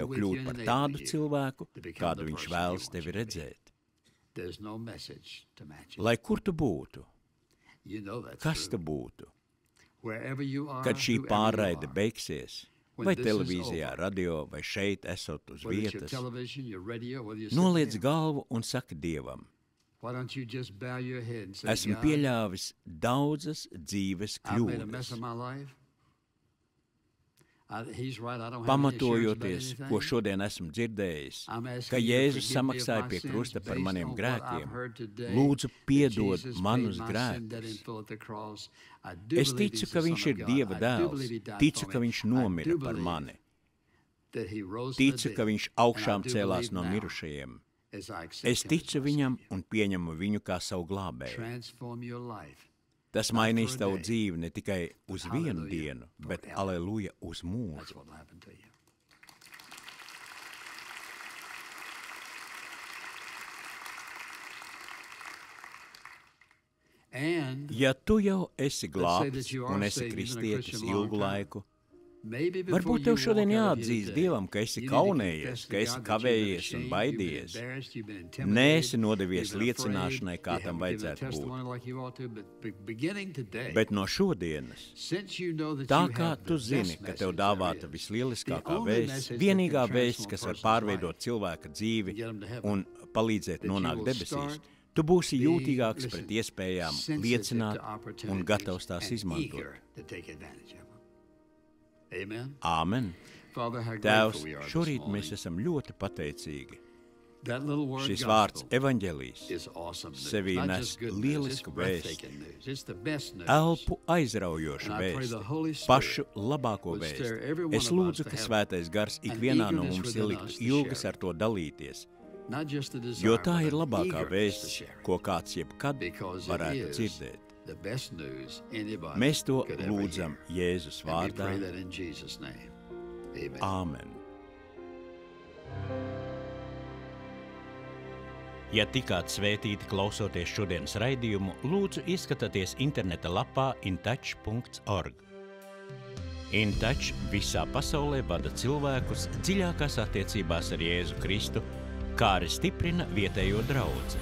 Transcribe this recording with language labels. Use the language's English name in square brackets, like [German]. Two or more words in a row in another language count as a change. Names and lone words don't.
[Latvian] tev [English] with [Latvian] kļūt [English] you, [Latvian] par [English] and [Latvian] tādu [English] enabling you [Latvian] cilvēku, [English] to become [Latvian] kādu [English] the [Latvian] Viņš [English] person he [Latvian] vēlas [English] wants [Latvian] tevi [English] you to be. [Latvian] redzēt. [English] There's no message to match it. [Latvian] Lai kur tu būtu, [English] You know that's [Latvian] kas tu [English] true. [Latvian] būtu, [English] Wherever you are, [Latvian] kad šī [English] whoever you [Latvian] pārraide [English] are, [Latvian] beigsies, [English] when [Latvian] vai [English] this is [Latvian] televīzijā, [English] over, [Latvian] radio, vai šeit esot uz [English] whether it's your [Latvian] vietas, [English] television, your radio, whether you're sitting [Latvian] noliec [English] here, [Latvian] galvu un saki Dievam, [English] Why don't you just bow your head and say, [Latvian] Esmu [English] God, [Latvian] pieļāvis daudzas dzīves [English] I've made a mess [Latvian] kļūdas, [English] of my life. He's right, I don't have any assurance about [Latvian] pamatojoties, [English] anything. [Latvian] ko šodien esmu dzirdējis, [English] I'm asking [Latvian] ka [English] you to [Latvian] Jēzus [English] forgive me of [Latvian] samaksāja [English] my [Latvian] pie [English] sins [Latvian] krusta par [English] based [Latvian] maniem [English] on what [Latvian] grēkiem. [English] I've heard today, [Latvian] Lūdzu, [English] that [Latvian] piedod [English] Jesus [Latvian] manus [English] paid my sin debt in [Latvian] grēkus. [English] full at the cross. I do [Latvian] Es [English] believe [Latvian] ticu, [English] he's [Latvian] ka [English] the [Latvian] viņš [English] Son [Latvian] ir [English] of God. [Latvian] Dieva [English] I do [Latvian] dēls, [English] believe he died [Latvian] ticu, [English] for [Latvian] ka [English] me. [Latvian] viņš [English] I [Latvian] nomira [English] do [Latvian] par [English] believe [Latvian] mani, [English] that he rose from the [Latvian] ticu, [English] dead, [Latvian] ka viņš [English] and I [Latvian] augšām [English] do [Latvian] cēlās [English] believe [Latvian] no [English] now, [Latvian] mirušajiem. [English] as I accept [Latvian] Es [English] him [Latvian] ticu [English] as my [Latvian] viņam [English] Savior. [Latvian] un pieņemu viņu kā savu glābēju. [English] Transform your life. [Latvian] Tas mainīs tavu dzīvi ne tikai uz vienu [English] Hallelujah. [Latvian] dienu, bet aleluja uz [English] That's [Latvian] mūžu. [English] what will happen to you. And [Latvian] Ja tu jau esi [English] say [Latvian] glābts [English] that you are [Latvian] un esi [English] saved, you've been a [Latvian] kristietis [English] Christian long [Latvian] ilgu [English] time. [Latvian] laiku, [English] maybe before [Latvian] varbūt [English] you [Latvian] tev [English] walk [Latvian] šodien [English] out of here [Latvian] jāatzīst [English] today, [Latvian] Dievam, ka esi [English] you need to confess [Latvian] kaunējies, [English] to [Latvian] ka esi [English] God that you've been [Latvian] kavējies un [English] ashamed, you've been [Latvian] baidies, [English] embarrassed, you've been intimidated, [Latvian] neesi nodevies [English] you've been afraid, [Latvian] liecināšanai, kā [English] you [Latvian] tam [English] haven't given a [Latvian] vajadzētu būt. [English] testimony like you ought to, but beginning today, [Latvian] Bet no šodienas, [English] since you know that [Latvian] tā [English] you [Latvian] kā [English] have [Latvian] tu [English] the [Latvian] zini, [English] best [Latvian] ka tev [English] message [Latvian] dāvāta [English] there is, [Latvian] vislieliskākā [English] the only [Latvian] vēsts, [English] message that [Latvian] vienīgā [English] can [Latvian] vēsts, [English] transform [Latvian] kas [English] a [Latvian] var [English] person's [Latvian] pārveidot [English] life [Latvian] cilvēka dzīvi [English] and get him to heaven, [Latvian] un palīdzēt [English] that you [Latvian] nonākt [English] will [Latvian] debesīs, [English] start [Latvian] tu būsi [English] being, [Latvian] jūtīgāks [English] listen, [Latvian] pret iespējām [English] sensitive [Latvian] liecināt [English] to [Latvian] un [English] opportunities [Latvian] gatavs tās [English] and [Latvian] izmantot. [English] eager to take advantage of them. Amen. [Latvian] Āmen! [English] Father, how [Latvian] Tēvs, [English] grateful we are this [Latvian] šorīt [English] morning. [Latvian] mēs esam ļoti pateicīgi. [English] That little word [Latvian] Šis [English] gospel [Latvian] vārds evaņģēlijs [English] is awesome news. [Latvian] sevī [English] Not [Latvian] nes [English] just good news, [Latvian] lielisku [English] it's [Latvian] vēsti, [English] breathtaking news. It's the best news. [Latvian] elpu aizraujošu [English] And I pray the [Latvian] vēsti, [English] Holy Spirit [Latvian] pašu labāko [English] would stir [Latvian] vēsti. [English] every one [Latvian] Es [English] of us [Latvian] lūdzu, [English] to [Latvian] ka [English] have [Latvian] svētais gars [English] an [Latvian] ikvienā no [English] eagerness [Latvian] mums [English] within [Latvian] ieliktu [English] us to [Latvian] ilgas [English] share [Latvian] ar to dalīties, [English] not just the desire, [Latvian] jo tā [English] but [Latvian] ir [English] an [Latvian] labākā [English] eagerness to [Latvian] vēsts, [English] share it. [Latvian] ko kāds jebkad [English] Because [Latvian] varētu [English] it is [Latvian] dzirdēt. [English] the best news anybody [Latvian] Mēs to [English] could ever [Latvian] lūdzam [English] hear. [Latvian] Jēzus [English] And we pray [Latvian] vārdā. [English] that in Jesus' name. Amen. [Latvian] Āmen! Ja tikāt svētīti klausoties šodienas raidījumu, lūdzu ieskatieties interneta lapā intouch.org. InTouch visā pasaulē vada cilvēkus dziļākās attiecībās ar Jēzu Kristu, kā arī stiprina vietējo draudzi.